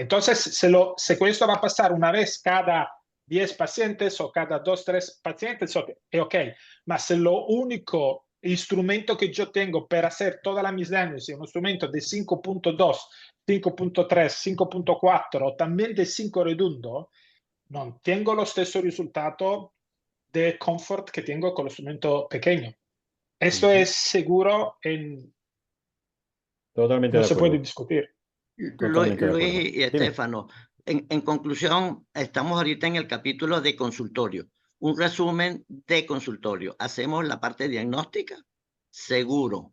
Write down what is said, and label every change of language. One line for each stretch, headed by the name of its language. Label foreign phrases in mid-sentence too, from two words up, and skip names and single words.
Spanish: Entonces, si esto va a pasar una vez cada 10 pacientes o cada 2, 3 pacientes, es ok. Mas si lo único instrumento que yo tengo para hacer toda la mis diagnosi, un instrumento de 5.2, 5.3, 5.4 o también de 5 redondo,
Italian: non tengo lo stesso risultato
Spanish: de confort que tengo con el instrumento pequeño. Esto Ujú. es seguro, Totalmente no de se puede acuerdo. discutir. Totalmente de Luis acuerdo. y Dime. Estefano, en conclusión, estamos ahorita en el capítulo de consultorio. Un resumen de consultorio. Hacemos la parte diagnóstica, seguro.